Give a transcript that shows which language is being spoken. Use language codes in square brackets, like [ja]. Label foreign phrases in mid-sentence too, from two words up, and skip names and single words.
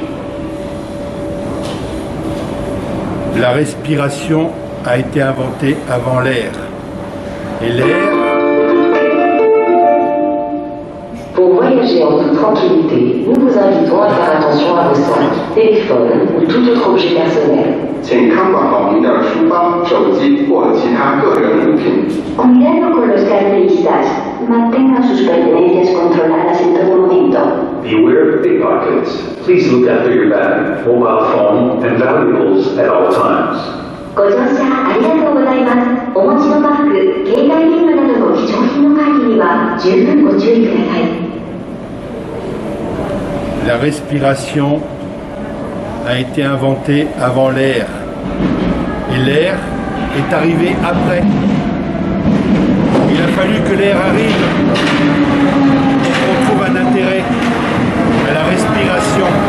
[fr] La respiration a été inventée avant l'air. Et l'air... Pour voyager en toute tranquillité, nous vous invitons à faire attention à vos sacs, téléphones ou tout autre objet personnel. [zh] 请看管好您的书包、手机或其他个人物品。 [es] Cuidado con los carteristas. Mantengan sus pertenencias controladas en todo momento. [en] Beware of pickpockets. Please look after your bag, mobile phone, and valuables at all times. [ja] ご乗車ありがとうございます。お持ちのバッグ、携帯電話などの貴重品の管理には十分ご注意ください。 [fr] La respiration a été inventée avant l'air. Et l'air est arrivé après. Il a fallu que l'air arrive pour qu'on trouve un intérêt à la respiration.